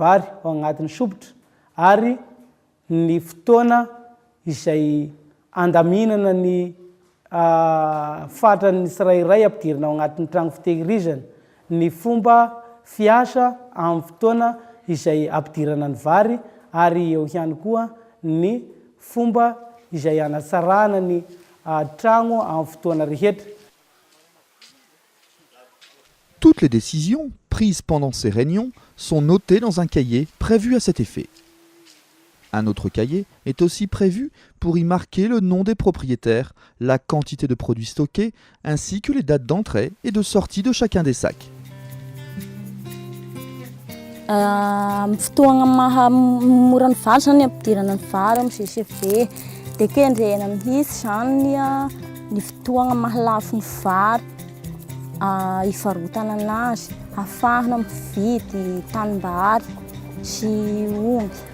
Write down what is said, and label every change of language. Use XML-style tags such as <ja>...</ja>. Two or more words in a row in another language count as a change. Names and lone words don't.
<mg>vary ao agnatin'ny sopotra ary ny fotoana izay andaminana ny fatran'ny tsirairay ampidirana ao agnatin'ny tragno fitehirizana, ny fomba fiasa amin'ny fotoana izay ampidirana ny vary ary eo ihany koa ny fomba izay hanatsarana ny tragno amin'ny fotoana rehetra.</mg> <fr>Toutes les décisions prises pendant ces réunions sont notées dans un cahier prévu à cet effet. Un autre cahier est aussi prévu pour y marquer le nom des propriétaires, la quantité de produits stockés, ainsi que les dates d'entrée et de sortie de chacun des sacs.</fr> <mg>Fotoagna mahamora ny vary zany ampidirana ny vary amin'ny CCV dia kendrena mihitsy zany ny fotoagna mahalafo ny vary hivarotana anazy, ahafahana mividy tanimbary sy omby.</mg>